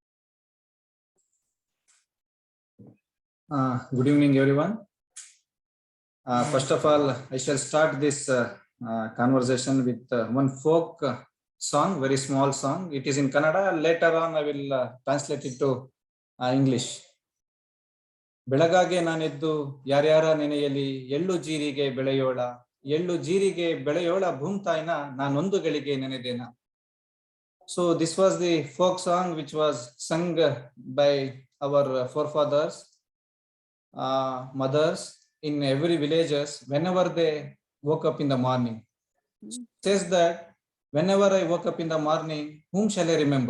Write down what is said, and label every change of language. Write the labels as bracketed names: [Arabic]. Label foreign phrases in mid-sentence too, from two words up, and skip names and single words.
[English] Good evening, everyone. First of all, I shall start this conversation with one folk song, very small song. It is in Kannada. Later on, I will translate it to English. [Kannada] ಬೆಳಗಾಗೆ ನಾನೆದ್ದು ಯಾರ್ಯಾರ ನೆನೆಯಲಿ ಎಳ್ಳು ಜೀರಿಗೆ ಬೆಳೆಯೋಳ ಎಳ್ಳು ಜೀರಿಗೆ ಬೆಳೆಯೋಳ ಭೂಮ್ತಾಯಿನ ನಾನೊಂದು ಗಳಿಗೆ ನೆನೆದೇನ. [English] So this was the folk song which was sung by our forefathers, mothers in every villages whenever they woke up in the morning. It says that whenever I woke up in the morning, whom shall I remember?